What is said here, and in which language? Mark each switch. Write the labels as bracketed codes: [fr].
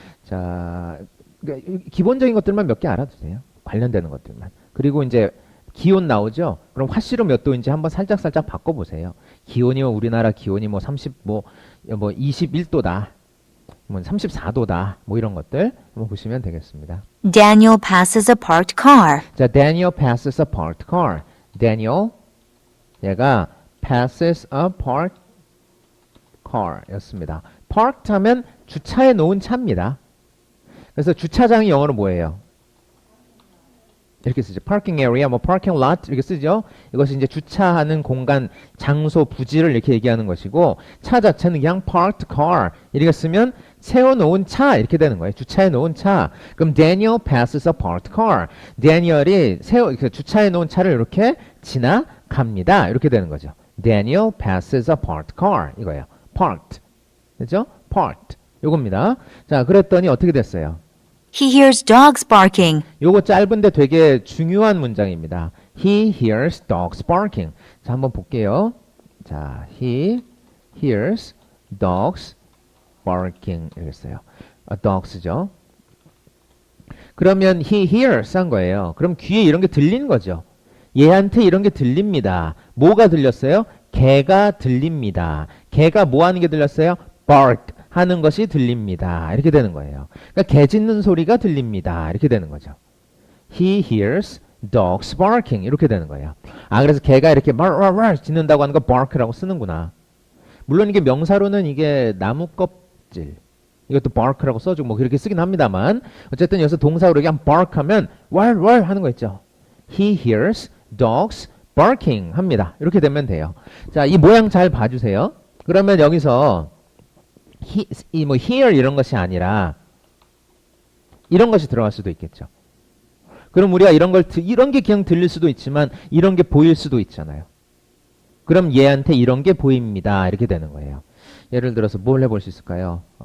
[ko] 자, 그러니까 기본적인 것들만 몇 개 알아두세요. 관련되는 것들만. 그리고 이제 기온 나오죠? 그럼 화씨로 몇 도인지 한번 살짝 바꿔보세요. 기온이 우리나라 기온이 뭐 21도다. 뭐 34도다. 뭐 이런 것들 한번 보시면 되겠습니다. [en] Daniel passes a parked car. [ko] 자, [en] Daniel passes a parked car. Daniel, [ko] 얘가 [en] passes a parked car [ko] 였습니다. parked 하면 주차해 놓은 차입니다. 그래서 주차장이 영어로 뭐예요? 이렇게 쓰죠. [en] parking area, [ko] 뭐 [en] parking lot [ko] 이렇게 쓰죠. 이것이 이제 주차하는 공간, 장소, 부지를 이렇게 얘기하는 것이고 차 자체는 그냥 parked car 이렇게 쓰면 세워놓은 차 이렇게 되는 거예요. 주차해 놓은 차. 그럼 [en] Daniel passes a parked car. [ko] Daniel이 주차해 놓은 차를 이렇게 지나갑니다. 이렇게 되는 거죠. [en] Daniel passes a parked car [ko] 이거예요. parked. 그죠? parked. 요겁니다. 자, 그랬더니 어떻게 됐어요? [en] He hears dogs barking. [ko] 요거 짧은데 되게 중요한 문장입니다. [en] He hears dogs barking. [ko] 자, 한번 볼게요. 자, [en] he hears dogs barking [ko] 이랬어요. dogs죠. 그러면 [en] he hears [ko] 한 거예요. 그럼 귀에 이런 게 들리는 거죠. 얘한테 이런 게 들립니다. 뭐가 들렸어요? 개가 들립니다. 개가 뭐 하는 게 들렸어요? bark 하는 것이 들립니다. 이렇게 되는 거예요. 그러니까 개 짖는 소리가 들립니다. 이렇게 되는 거죠. [en] He hears dogs barking. [ko] 이렇게 되는 거예요. 아, 그래서 개가 이렇게 말 짖는다고 하는 거 bark라고 쓰는구나. 물론 이게 명사로는 이게 나무 껍질. 이것도 bark라고 써주고 뭐 그렇게 쓰긴 합니다만 어쨌든 여기서 동사로 그냥 bark 하면 왈 하는 거 있죠. [en] He hears dogs barking [ko] 합니다. 이렇게 되면 돼요. 자, 이 모양 잘 봐주세요. 그러면 여기서 뭐 hear 이런 것이 아니라 이런 것이 들어갈 수도 있겠죠. 그럼 우리가 이런 게 그냥 들릴 수도 있지만 이런 게 보일 수도 있잖아요. 그럼 얘한테 이런 게 보입니다. 이렇게 되는 거예요. 예를 들어서 뭘 해볼 수 있을까요?